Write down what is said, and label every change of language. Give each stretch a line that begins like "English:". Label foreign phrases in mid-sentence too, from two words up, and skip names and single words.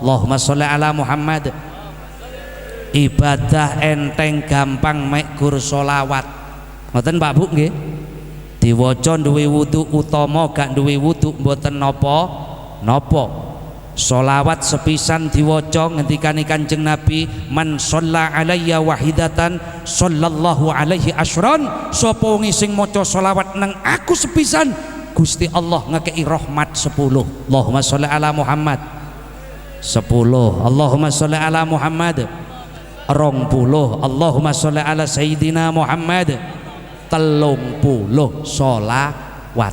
Arabic: اللهم صل على محمد.
Javanese: Ibadah enteng gampang mek gur solawat. Ngoten Pak Bu nggih. Diwaca duwe wudu utama gak duwe wudu mboten napa. Solawat sepisan diwaca ngendikane Kanjeng Nabi,
Arabic: من صلى علي واحدة صلى الله عليه عشرا.
Javanese: Sapa wong sing maca solawat nang aku sepisan, Gusti Allah ngekei rahmat 10.
Arabic: اللهم صل على محمد 10. اللهم صل على محمد 20. اللهم صل على سيدنا محمد 30 solawat.